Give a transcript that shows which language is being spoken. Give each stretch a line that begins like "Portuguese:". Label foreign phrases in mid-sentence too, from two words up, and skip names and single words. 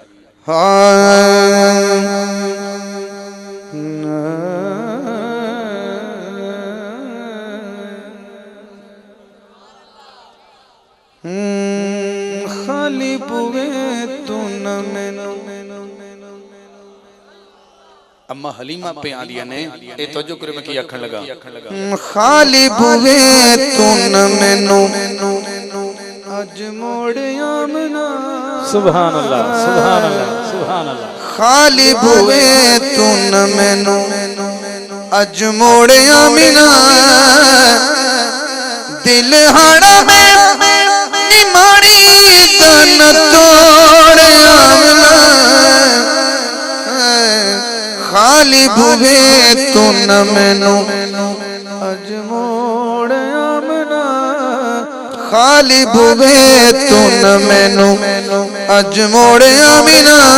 Punjabi: خالی بوئے تو نہ مینو اماں حلیمہ پے آلیا نے اے توجہ کرے میں کی آکھن لگا خالی بوئے تو نہ مینو اج موڑ آمنہ
Arabic: سبحان الله۔ سبحان الله۔ سبحان الله.
Punjabi: خالی بوئے تو نہ مینو اج موڑ آمنہ دل ہاڑا میں نمانی تن توڑ آمنہ خالی بوئے تو نہ مینو اج موڑ آمنہ خالی بوئے تو نہ مینو اج موڑ آمنہ